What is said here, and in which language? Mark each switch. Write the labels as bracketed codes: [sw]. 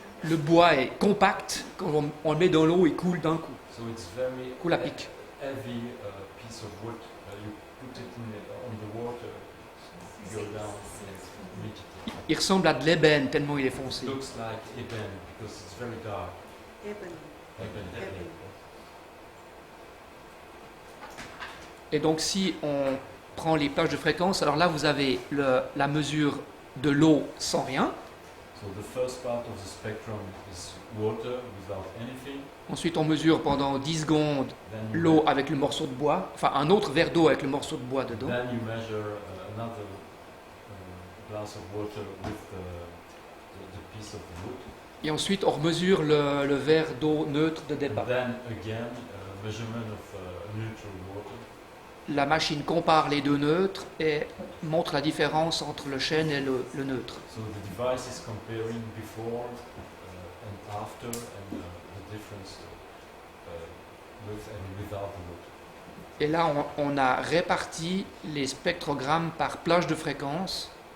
[fr] Le bois est compact, quand on le met dans l'eau, il coule d'un coup, [en] So it's very [fr] coule à pic. [en] heavy piece of wood. You put it on the water, go down immediately. [fr] Il ressemble à de l'ébène tellement il est foncé. [en] It looks like eben because it's very dark. Eben. Eben. [fr] Et donc si on prend les plages de fréquence, alors là vous avez la mesure de l'eau sans rien. [en] So the first part of the spectrum is water without anything. [fr] Ensuite on mesure pendant 10 secondes [en] Then you, [fr] l'eau avec le morceau de bois, enfin un autre verre d'eau avec le morceau de bois dedans. [en] then you measure another glass of water with the piece of wood. [fr] Et ensuite on remesure le verre d'eau neutre de [en] And [fr] départ. [en] then again, measurement of neutral water. [fr] La machine compare les deux neutres et montre la différence entre le chêne et le neutre. [en] So the device is comparing before and after and the difference with and without the wood. [fr] Et là on a réparti les spectrogrammes par plage de fréquence.